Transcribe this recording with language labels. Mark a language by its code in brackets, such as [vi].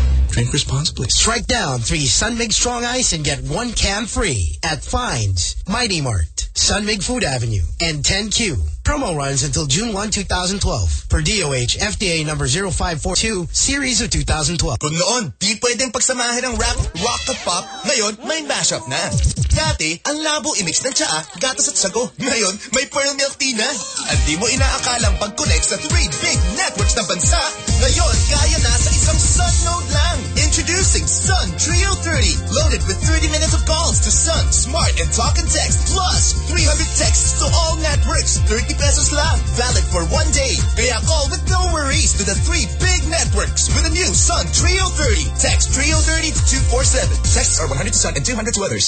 [en] Drink responsibly. Strike down three Sunmig Strong Ice and get one can free at Fines, Mighty Mart, Sunmig Food Avenue, and 10Q. Promo runs until June 1, 2012 per DOH FDA number 0542 series of 2012. [tl] Kung noon, di pwedeng pagsamahin ang rap, rock to pop, ngayon may mashup na. Dati, ang labo imix ng tsaa, gatas at sago, ngayon may pearl milk tea na. At di mo inaakalang pag-connect sa three big networks ng bansa, ngayon kaya na sa isang Sun Node lang. [en] Introducing Sun Trio 30, loaded with 30 minutes of calls to Sun, Smart, and Talk and Text, plus 300 texts to all networks, 30 pesos lang, valid for one day. Kaya call with no worries to the three big networks with the new Sun Trio 30. Text Trio 30 to 247. Texts are 100 to Sun and 200 to others.